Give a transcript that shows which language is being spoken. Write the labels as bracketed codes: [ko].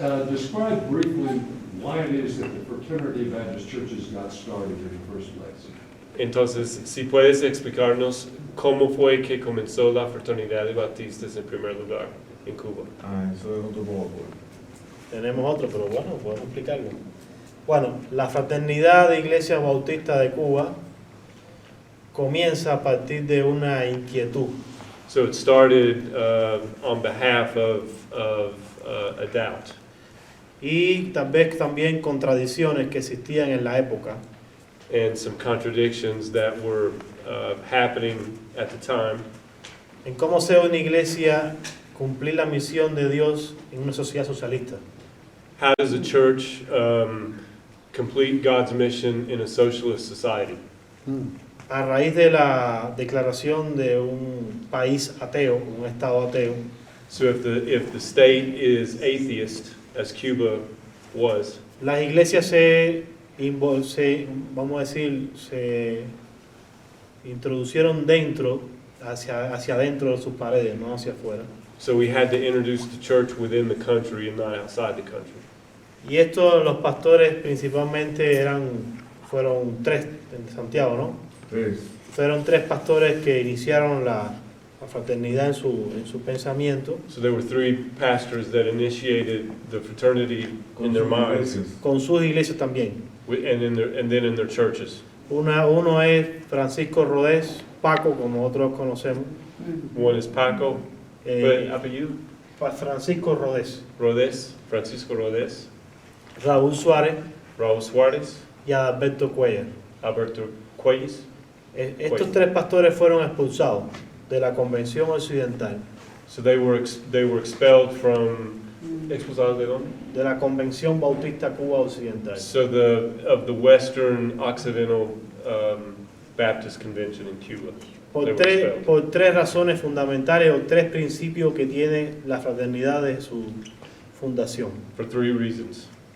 [en] Describe briefly why it is that the Fraternity Baptist Churches got started in the first place. [es] Entonces, si puedes explicarnos cómo fue que comenzó la Fraternidad de Baptistas en primer lugar en Cuba. Ah, eso es otro poco. Tenemos otro, pero bueno, podemos explicarlo. Bueno, la Fraternidad de Iglesias Bautistas de Cuba comienza a partir de una inquietud. [en] So it started on behalf of a doubt. [es] Y tal vez también contradicciones que existían en la época. [en] And some contradictions that were happening at the time. [es] En cómo sea una iglesia cumplir la misión de Dios en una sociedad socialista. [en] How does a church complete God's mission in a socialist society? [es] A raíz de la declaración de un país ateo, un estado ateo, [en] So if the state is atheist, as Cuba was, [es] las iglesias se vamos a decir, se introducieron dentro, hacia adentro de sus paredes, no hacia afuera. [en] so we had to introduce the church within the country and not outside the country. [es] Y estos, los pastores principalmente fueron tres en Santiago, ¿no? Sí. Fueron tres pastores que iniciaron la fraternidad en su pensamiento, [en] So there were three pastors that initiated the fraternity in their minds, [es] con sus iglesias también. [en] and then in their churches. [es] Uno es Francisco Rodés, Paco, como otros conocemos. [en] One is Paco, eh, [es] apellido? Francisco Rodés, Rodés, Francisco Rodés, Raúl Suárez Raúl Suárez, y Adalberto Cuellar. Alberto Cuellis. Estos tres pastores fueron expulsados de la Convención Occidental, [en] So they were expelled from, [es] expulsados de dónde? de la Convención Bautista Cuba Occidental. [en] So of the Western Occidental Baptist Convention in Cuba. They were expelled. [es] Por tres razones fundamentales o tres principios que tiene la fraternidad de su fundación. [en] For three reasons.